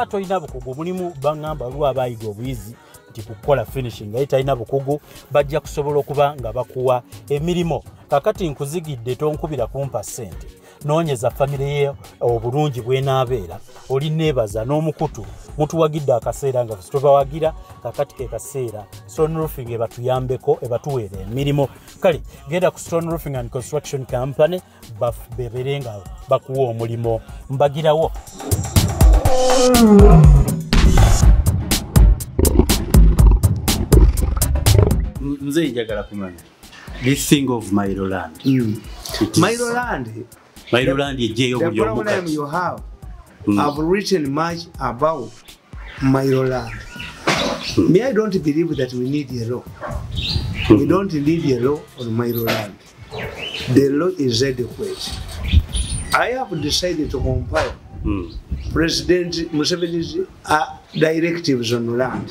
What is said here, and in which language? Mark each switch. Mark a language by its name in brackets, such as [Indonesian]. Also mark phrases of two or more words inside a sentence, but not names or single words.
[Ganda] tolina bukugu mulimu baŋŋamba waliwo abaayiga obuyizi nti kukola finishing aye talina bukugu bajja kusobola okuba nga bakuwa emirimu kakati nkuzigidde tonkubira kumpa ssente noonyeza famire ye obulungi bw'enaabeera oli neebaza n'omukutu mutuwagidde akaseera nga tubawagira kakati ke kaseera Stone Roofing ebatuyambeko ebatuweera emirimu kale genda ku Stone Roofing and Construction Company bebeere nga bakuwa omulimu mbagirawo nze njagala kumanya [English] this thing of Mailoland. [Ganda] Mailoland ejeyo [English] the problem you have I've written much about Mailoland. Me, I don't believe that we need a law. We don't need a law on Mailoland. The law is adequate. I have decided to compile President Museveni's directives on land.